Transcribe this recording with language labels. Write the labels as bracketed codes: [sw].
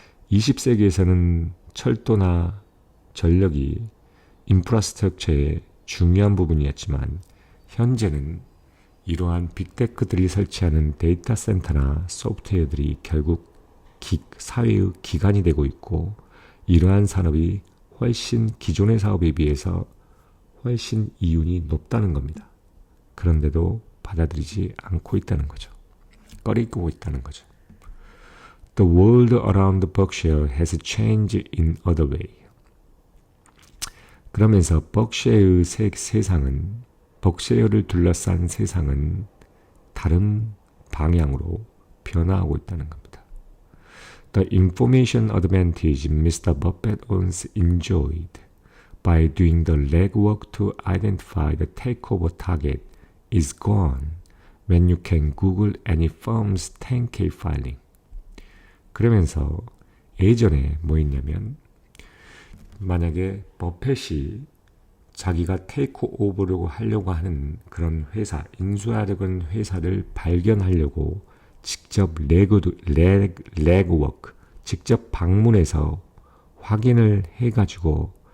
[ko] 20세기에서는 철도나 전력이 인프라스트럭처의 중요한 부분이었지만 현재는 이러한 빅테크들이 설치하는 데이터 센터나 소프트웨어들이 결국 사회의 기관이 되고 있고 이러한 산업이 훨씬 기존의 사업에 비해서 훨씬 이윤이 높다는 겁니다. 그런데도 받아들이지 않고 있다는 거죠. 꺼리고 있다는 거죠. [en] The world around Berkshire has changed in other way. [ko] 그러면서 벅셔의 세상은 벅셔를 둘러싼 세상은 다른 방향으로 변화하고 있다는 겁니다. [en] The information advantage Mr. Buffett once enjoyed by doing the legwork to identify the takeover target is gone when you can Google any firm's 10K filing. [ko] 그러면서 예전에 뭐 있냐면 만약에 버펫이 자기가 테이크 오버를 하려고 하는 그런 회사, 인수하려는 회사를 발견하려고 직접 레그워크, 직접 방문해서 확인을 해가지고